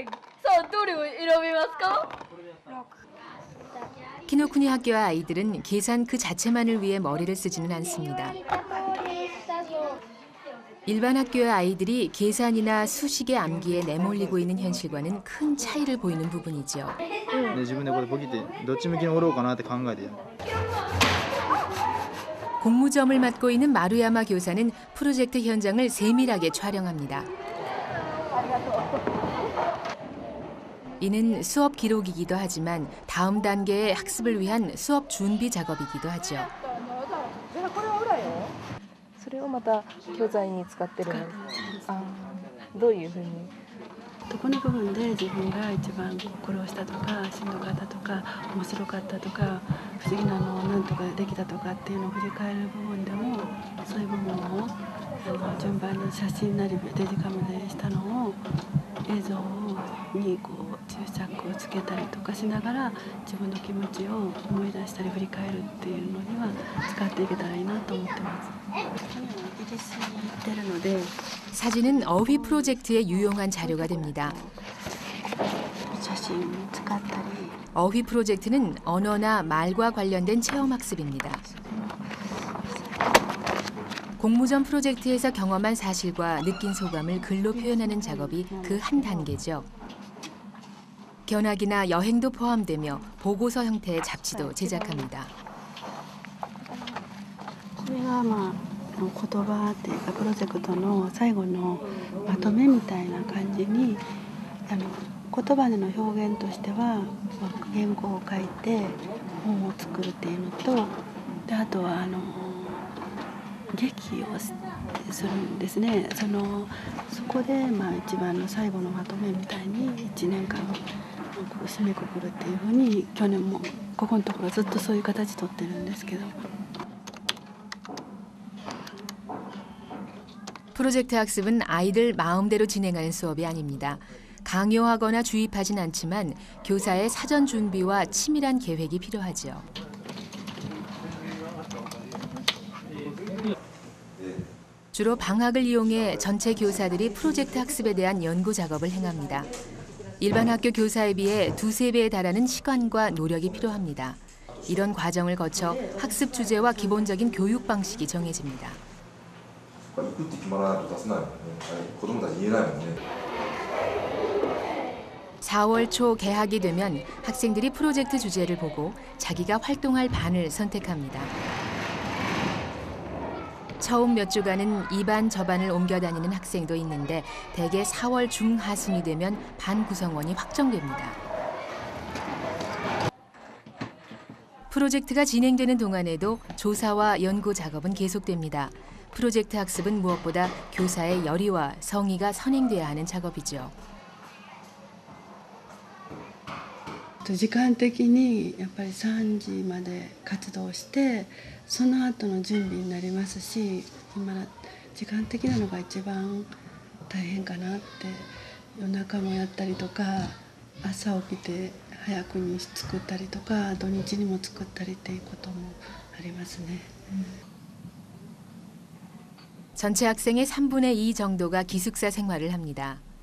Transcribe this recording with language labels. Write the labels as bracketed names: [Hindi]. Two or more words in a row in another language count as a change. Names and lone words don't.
[Japanese] さあどれを選べますか？ [Korean] 키노쿠니 학교 아이들은 계산 그 자체만을 위해 머리를 쓰지는 않습니다. 일반 학교의 아이들이 계산이나 수식의 암기에 내몰리고 있는 현실과는 큰 차이를 보이는 부분이죠. 공무점을 맡고 있는 마루야마 교사는 프로젝트 현장을 세밀하게 촬영합니다. 이는 수업 기록이기도 하지만 다음 단계의 학습을 위한 수업 준비 작업이기도 하죠. [Japanese] それをまた教材に使ってるの。どういうふうに？どこの部分で自分が一番苦労したとかしんどかったとか面白かったとか不思議なのをなんとかできたとかっていうのを振り返る部分でもそういう部分を順番に写真なりデジカメでしたのを映像にこう注釈をつけたりとかしながら自分の気持ちを思い出したり振り返るっていうのには使っていけたらいいなと思ってます。 [Korean] 사진은 어휘 프로젝트에 유용한 자료가 됩니다. 어휘 프로젝트는 언어나 말과 관련된 체험학습입니다. 공무전 프로젝트에서 경험한 사실과 느낀 소감을 글로 표현하는 작업이 그 한 단계죠. 견학이나 여행도 포함되며 보고서 형태의 잡지도 제작합니다. [Japanese] これが言葉っていうかプロジェクトの最後のまとめみたいな感じに言葉での表現としては原稿を書いて本を作るっていうのとであとは劇をするんですね。そこで一番の最後のまとめみたいに1年間締めくくるっていうふうに去年もここのところずっとそういう形取ってるんですけど。 [Korean] 프로젝트 학습은 아이들 마음대로 진행하는 수업이 아닙니다. 강요하거나 주입하진 않지만 교사의 사전 준비와 치밀한 계획이 필요하죠. 주로 방학을 이용해 전체 교사들이 프로젝트 학습에 대한 연구 작업을 행합니다. 일반 학교 교사에 비해 2~3배에 달하는 시간과 노력이 필요합니다. 이런 과정을 거쳐 학습 주제와 기본적인 교육 방식이 정해집니다. [Japanese] 行くって決まらないと出せないもんね。子供たち言えないもんね。 [Korean] 4월 초 개학이 되면 학생들이 프로젝트 주제를 보고 자기가 활동할 반을 선택합니다. 처음 몇 주간은 이 반 저 반을 옮겨 다니는 학생도 있는데 대개 4월 중하순이 되면 반 구성원이 확정됩니다. 프로젝트가 진행되는 동안에도 조사와 연구 작업은 계속됩니다. 프로젝트 학습은 무엇보다 교사의 열의와 성의가 선행돼야 하는 작업이죠. [Japanese] 時間的にやっぱり3時まで活動してその後の準備になりますし今時間的なのが一番大変かなって夜中もやったりとか朝起きて早くに作ったりとか土日にも作ったりっていうこともありますね。 [Korean] 전체 학생의 3분의 2 정도가 기숙사 생활을 합니다.